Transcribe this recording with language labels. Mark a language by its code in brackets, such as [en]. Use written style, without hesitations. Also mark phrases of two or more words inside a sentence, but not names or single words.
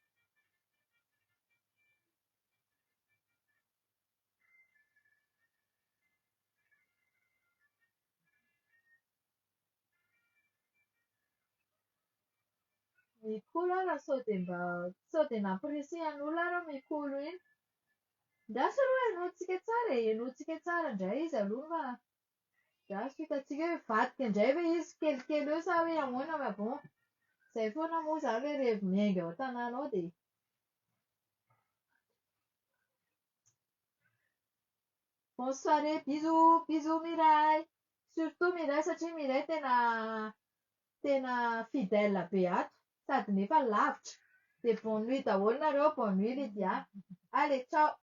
[mg] Mikolo aho raha sao dia namporisihan'olona aho mikolo iny. Ndraso aloha henointsika tsara e, henointsika tsara indray izy aloha fa ndraso hitantsika hoe mivadika indray ve izy kelikely eo sa hoe ahoana [fr] ma bon. [mg] Izay foana moa izany hoe rehaby miainga ao an-tanàna ao dia. [fr] Bonne soirée, bisous, bisous Miray. [mg] Surtout Miray satria Miray tena fidèle be ato. Sady nefa lavitra. Dia [fr] bonne nuit [mg] daholo nareo, [fr] bonne nuit Lydia. Allez, ciao.